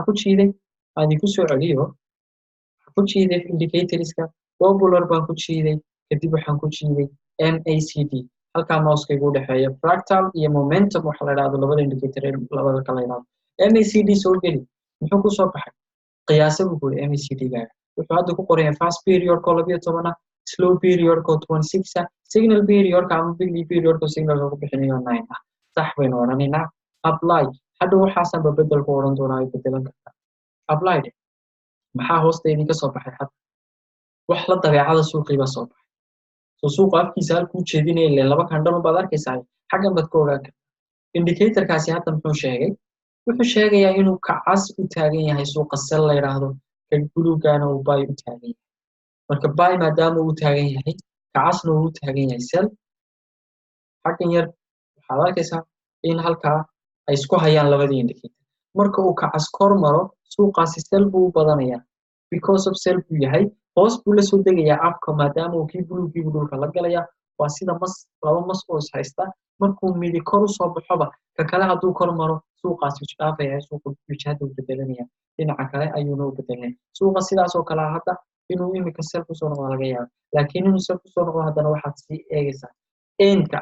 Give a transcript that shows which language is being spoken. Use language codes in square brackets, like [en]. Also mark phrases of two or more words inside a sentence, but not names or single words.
[so] ku jiiday aan idinku soo celiyo waxaan ku jiiday [en] indicatorska popular [so] baan ku jiiday kadib waxaan ku jiiday MACD halkaa mouse-kaygu u dhexeeya fractal iyo momentum waxa la yidhaahdo labada indicator labada kala yidhaahdo MACD soo geli muxuu ku soo baxay qiyaasa buu ku yidhi MACD-gaaga wuxuu hadda ku qorayaa [en] fast period-ko [so] 12 [en] slow period-ko [so] 26 [en] signal period-ka [so] ama [en] big period-ko [so] signal-ka ku bixinayo 9 sax baynu odhanaynaa apply hadda waxaasan bedel ku odhan doonaa ay bedelan kartaa applied maxaa hoosta idinka soo baxay hadda wax la dabeecada suuqii baa soo baxay so suuqa afkiisa halkuu jeedinaya ilaa laba candle baad arkaysaa xaggan baad ka ogaan kartaa indicatorkaasi hadda muxuu sheegay wuxuu sheegayaa inuu kacas u taagan yahay suuqa sell la yiraahdo ka buluugana uu buy u taagan yahay marka buy maadaama uu taagan yahay kacasna uu taagan yahay sell xaggan yar waxaad arkaysaa in halkaa ay isku hayaan labadii indicator marka uu kacas kor maro suuqaasi sell buu u badanayaa [en] because of [so] sell buu yahay hoos buu la soo degayaa afka maadaama uu kii buluugiibu dhulka la galaya waa sida laba mas oo is haysta markuu midi kor u soo baxoba ka kale hadduu kor maro suuqaasi is dhaafaya suuqa wijhada u bedelanaya dhinaca kale ayuuna u bedelanaya suuqa sidaas oo kale hadda inuu imika sell kusoo noqdo laga yaabo laakiin inuu sell kusoo noqdo haddana waxaad sii eegaysaa endka